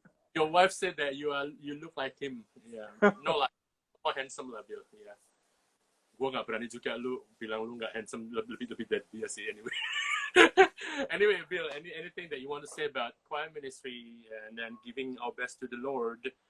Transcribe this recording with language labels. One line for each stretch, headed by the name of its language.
English: Your wife said that you look like him. Yeah. No, like more handsome lah, Bill. Yeah.
Indonesian: Gua nggak berani juga lu bilang lu nggak handsome, lebih dari dia sih anyway.
English: Anyway, Bill, anything that you want to say about choir ministry and then giving our best to the Lord?